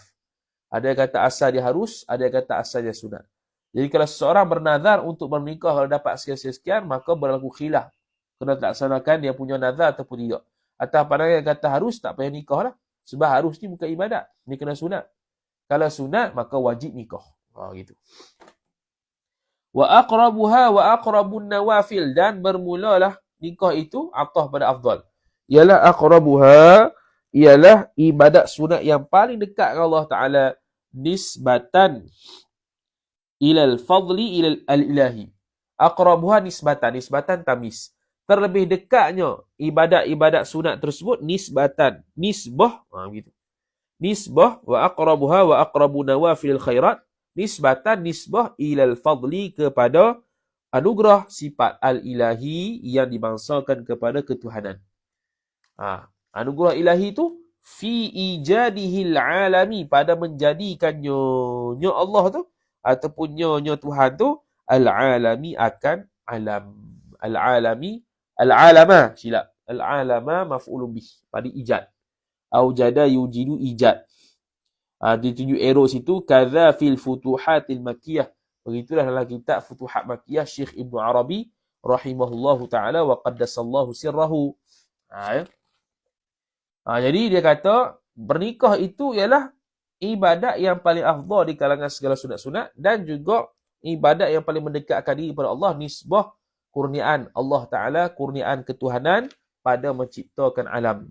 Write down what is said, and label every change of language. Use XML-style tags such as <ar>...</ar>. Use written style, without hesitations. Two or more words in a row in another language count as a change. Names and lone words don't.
<ms>Ada yang kata asal dia harus, ada yang kata asal dia sunat. Jadi kalau seseorang bernazar untuk bernikah kalau dapat sekian-sekian, maka berlaku khilaf. Kena laksanakan dia punya nazar ataupun tidak. Atau pandangan yang kata harus, tak payah nikah lah. Sebab harus ni bukan ibadat. Ni kena sunat. Kalau sunat, maka wajib nikah. Gitu.</ms> <ar>وأقربها وأقرب النوافل,</ar> <ms>dan bermulalah nikah itu atah pada afdal. Ialah aqrabuha, ialah ibadat sunat yang paling dekat dengan</ms> <ar>الله تعالى, نسبة إلى الفضل إلى الإلهي. أقربها نسبة تميس.</ar> <ms>Terlebih dekatnya ibadat-ibadat sunat tersebut nisbah, begitu.</ms> <ar>نسبة وأقربها وأقرب نوافل الخيرات نسبة إلى الفضل,</ar> <ms>kepada anugerah sifat al-ilahi yang dibangsakan kepada ketuhanan. Anugerah ilahi itu</ms> <ar>في إيجاده العالم,</ar> <ms>pada menjadikannya Allah tu ataupun nyonya Tuhan tu al-alami, akan alam. Al-alama, silap.</ms> <ar>العالم مفعول به,</ar> <ms>pada ijad.</ms> <ar>أوجد يوجد إيجاد.</ar> <ms>Ditunjuk arrow situ.</ms> <ar>كذا في الفتوحات المكية.</ar> <ms>Begitulah dalam kitab Futuhat Makkiyah Syekh Ibn Arabi</ms> <ar>رحمه الله تعالى وقدس الله سره.</ar> <ms>Jadi dia kata bernikah itu ialah ibadat yang paling afdal di kalangan segala sunat-sunat, dan juga ibadat yang paling mendekatkan diri kepada Allah, nisbah kurniaan</ms> <ar>الله تعالى,</ar> <ms>kurniaan ketuhanan pada menciptakan alam.</ms>